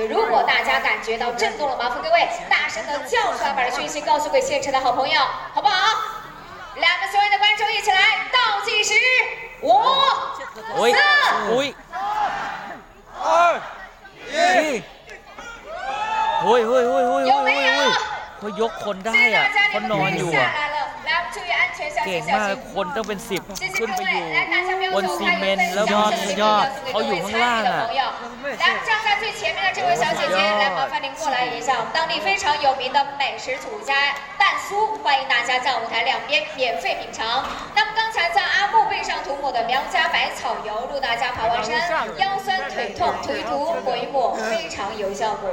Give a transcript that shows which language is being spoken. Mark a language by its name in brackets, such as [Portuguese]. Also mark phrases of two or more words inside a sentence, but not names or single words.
[Chinese] 如果大家感觉到震动了，麻烦各位大声的叫出来，把这讯息告诉给现场的好朋友，好不好？来，我们所有的观众一起来倒计时，5、4、3、2、1。有没有？ [Thai] เขายกคนได้เขานอนอยู่เก่งมากคนต้องเป็น10ขึ้นไปอยู่บนซีเมนต์แล้วยอดเขาอยู่ข้างล่าง [Chinese] 来，站在最前面的这位小姐姐，来，麻烦您过来一下，我们当地非常有名的美食楚家蛋酥，欢迎大家在舞台两边免费品尝。那么刚才在阿木背上涂抹的苗家百草油，如果大家爬完山腰酸腿痛，涂一涂抹一抹，非常有效果。